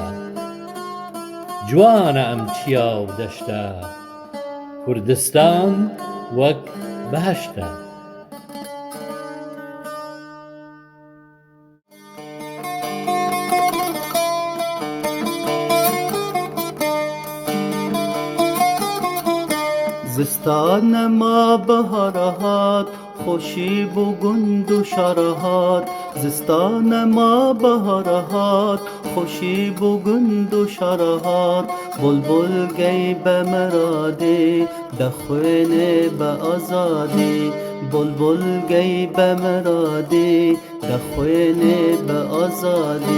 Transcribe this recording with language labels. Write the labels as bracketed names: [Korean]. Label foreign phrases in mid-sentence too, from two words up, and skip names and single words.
[Central Kurdish] جوانە ئەم چیا و دەشتە، کوردستان وەک بەهەشتە. [Kurdish] زستان ما بهار هات، خوشی بو گند و شار هات. زستان ما بهار هات، خوشی بو گند و شار هات. بلبل گی بمرادی، دخوینه به آزادی. بلبل گی بمرادی، دخوینه به آزادی.